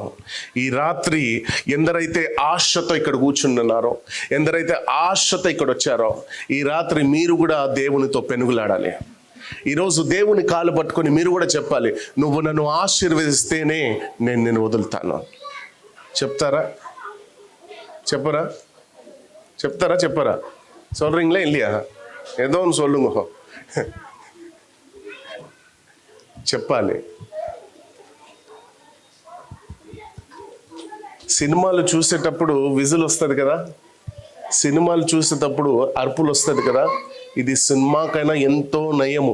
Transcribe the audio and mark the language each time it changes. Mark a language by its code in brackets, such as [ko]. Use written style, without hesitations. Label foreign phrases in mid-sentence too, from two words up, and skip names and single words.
[te] ఈ రాత్రి ఎందరైతే ఆశతో ఇక్కడ కూర్చున్నారో, ఎందరైతే ఆశతో ఇక్కడ వచ్చారో, ఈ రాత్రి మీరు కూడా దేవునితో పెనుగులాడాలి. ఈరోజు దేవుని కాలు పట్టుకొని మీరు కూడా చెప్పాలి, నువ్వు నన్ను ఆశీర్వదిస్తేనే నేను నిన్ను వదులుతాను. చెప్తారా? చెప్పరా? [ta] சொல்றீங்களா இல்லையா? ஏதோ ஒன்று சொல்லுங்க. [te] చెప్పాలి. సినిమాలు చూసేటప్పుడు విజిల్ వస్తుంది కదా, సినిమాలు చూసేటప్పుడు అరుపులు వస్తుంది కదా, ఇది సినిమాకైనా ఎంతో నయము.